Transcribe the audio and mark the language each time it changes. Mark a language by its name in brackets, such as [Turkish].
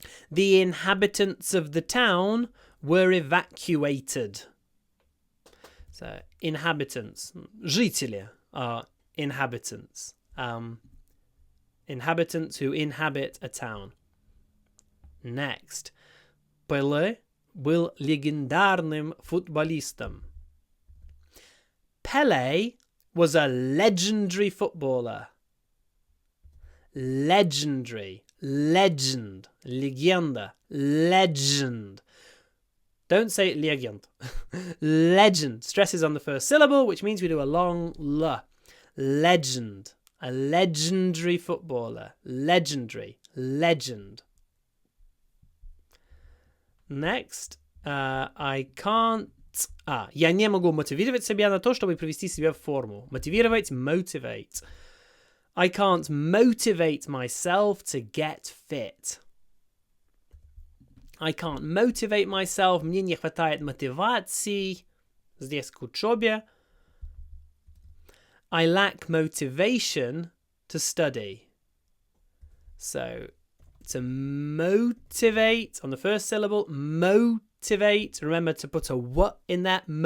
[English] The inhabitants of the town were evacuated. So, inhabitants. Жители are inhabitants. Inhabitants who inhabit a town. Next. [Russian] Pelé был легендарным футболистом. [English] Pelé was a legendary footballer. Legendary. Legend. Legenda. Legend. Don't say legend. Legend. Stress is on the first syllable, which means we do a long L. Legend. A legendary footballer. Legendary. Legend. Next. I can't... [Russian] я не могу мотивировать себя на то, чтобы привести себя в форму. [English] Мотивировать, motivate. I can't motivate myself to get fit. I can't motivate myself. [Russian] Мне не хватает мотивации. Здесь к учебе. [English] I lack motivation to study. So, to motivate, on the first syllable, motivate. Remember to put a w in there.